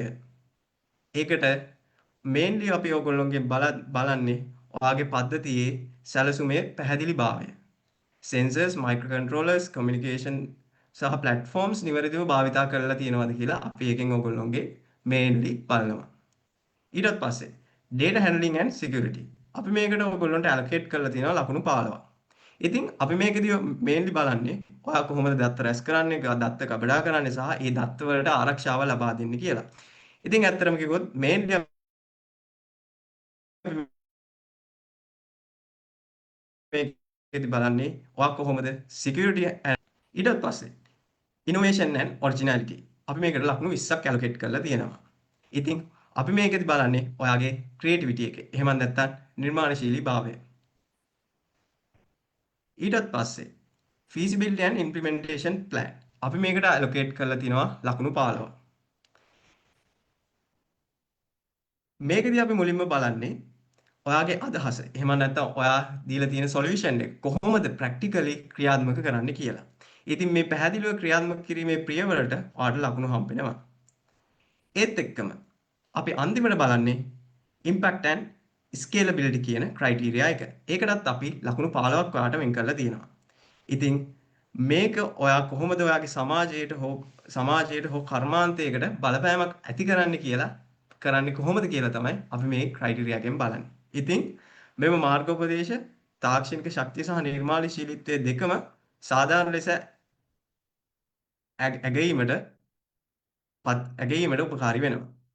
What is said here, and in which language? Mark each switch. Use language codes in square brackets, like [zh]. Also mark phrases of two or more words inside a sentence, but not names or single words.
[si] ඒකට මේන්ලි අපි ඔයගොල්ලෝගෙන් බලන්නේ ඔයාගේ පද්ධතියේ සැලසුමේ පැහැදිලිභාවය. [en] sensors, microcontrollers, communication [si] සහ platforms නිවැරදිව භාවිතා කරලා තියෙනවද කියලා අපි එකෙන් ඔයගොල්ලෝගේ mainly බලනවා. ඊට පස්සේ [en] data handling and security. [si] අපි මේකට ඔයගොල්ලන්ට allocate කරලා තියෙනවා ලකුණු 15ක්. ඉතින් අපි මේකදී mainly බලන්නේ ඔයා කොහොමද දත්ත රැස් කරන්නේ, දත්ත කබඩා කරන්නේ සහ ඒ දත්ත වලට ආරක්ෂාව ලබා දෙන්නේ කියලා. ඉතින් ඇත්තටම කිව්වොත් mainly මේකෙදි බලන්නේ ඔයා කොහොමද security ඊට පස්සේ [en] innovation and originality [si] අපි මේකට ලකුණු 20ක් allocate කරලා තියෙනවා. ඉතින් අපි මේකෙදි බලන්නේ ඔයාගේ creativity එක. එහෙම නැත්නම් නිර්මාණශීලීභාවය. ඊටත් පස්සේ [en] feasibility and implementation plan [si] අපි මේකට allocate කරලා තිනවා ලකුණු 15. මේකදී අපි මුලින්ම බලන්නේ ඔයාගේ අදහස. එහෙම නැත්නම් ඔයා දීලා තියෙන solution එක කොහොමද practically ක්‍රියාත්මක කරන්න කියලා. ඉතින් මේ පැහැදිලිව ක්‍රියාත්මක කිරීමේ පියවරට ඔයාලට ලකුණු හම්බෙනවා. ඒත් එක්කම අපි අන්තිමට බලන්නේ [en] impact and scalability [si] කියන criteria එක. ඒකටත් අපි ලකුණු 15ක් ඔයාලට වෙන් කරලා තියෙනවා. ඉතින් මේක ඔයා කොහොමද ඔයාගේ සමාජයට හෝ කර්මාන්තයකට බලපෑමක් ඇති කරන්න කියලා කරන්නේ කොහොමද කියලා තමයි අපි මේ criteria එකෙන් බලන්නේ. ඉතින් මෙම මාර්ගෝපදේශ තාක්ෂණික ශක්තිය සහ නිර්මාණශීලීත්වය දෙකම සාධාරණ ලෙස ඇගීමට උපකාරී වෙනවා.